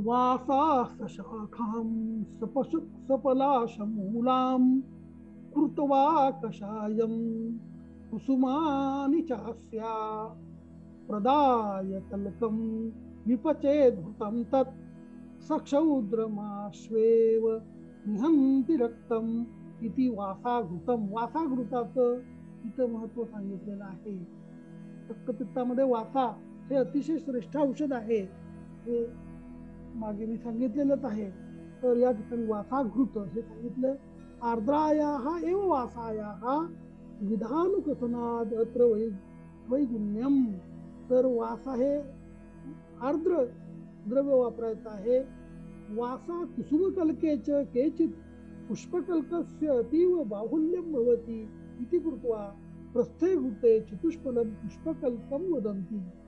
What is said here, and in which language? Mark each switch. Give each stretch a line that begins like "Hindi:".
Sanskrit: वासाशाखां सपलाशमूलां कृत्वा कषायं कुसुमानि चास्या प्रदाय तल्कं विपचेद्भृतं तत् सक्षौद्रमाश्वेव निहंति रक्तम् इति वासाघृतम.
Marathi: वासाघृताचं इथं महत्व सांगितलेलं आहे. रक्तपित्तामध्ये वासा हे अतिशय श्रेष्ठ औषध आहे हे मागे मी सांगितलेलंच आहे. तर या ठिकाणी वासाघृत हे सांगितलं.
Sanskrit: आर्द्रायाः एव वासायाः विधानुकथनाद अत्र वैगुण्यम.
Marathi: तर वासा हे आर्द्र द्रव्य वापरायचं आहे.
Sanskrit: वासा कुसुमकल्केच केचित् पुष्पकल्कस्य अतीव बाहुल्यं भवति इति कृत्वा प्रस्थे घृते चतुष्फलं पुष्पकल्कं वदन्ति.